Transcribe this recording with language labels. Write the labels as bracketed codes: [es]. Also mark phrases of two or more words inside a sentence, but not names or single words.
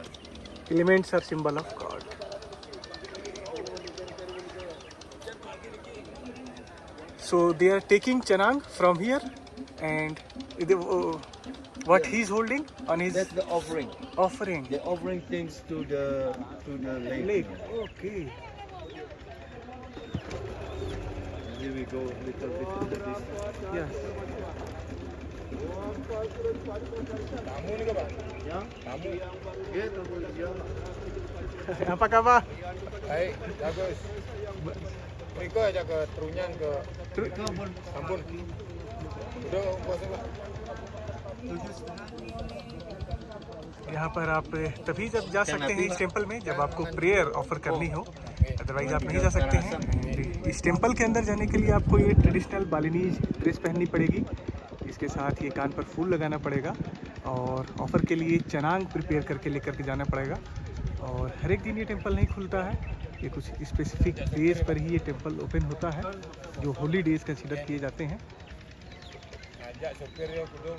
[en] Elements are symbol of God. So they are taking chanang from here, and what he's holding on his That's the offering. offering. They're offering things to the lake. Lake. Okay. Here we go little bit to the distance. Yes. [id] Apa kabar? Baik, bagus. Mereka aja ke Trunyan ke Ambon. Udah puasa lah. [hi] यहाँ पर आप तभी जब जा सकते हैं इस टेम्पल में जब आपको [en] prayer offer [hi] करनी हो, अदरवाइज आप नहीं जा सकते हैं। इस टेम्पल के अंदर जाने के लिए आपको ये [en] traditional Balinese dress [hi] पहननी पड़ेगी, इसके साथ ये कान पर फूल लगाना पड़ेगा और ऑफर के लिए चनांग प्रिपेयर करके लेकर के जाना पड़ेगा। और हर एक दिन ये टेम्पल नहीं खुलता है, ये कुछ [en] specific days [hi] पर ही ये [en] temple open [hi] होता है जो [en] holy days consider [hi] किए जाते हैं। [id] Ajak sopir dia belum.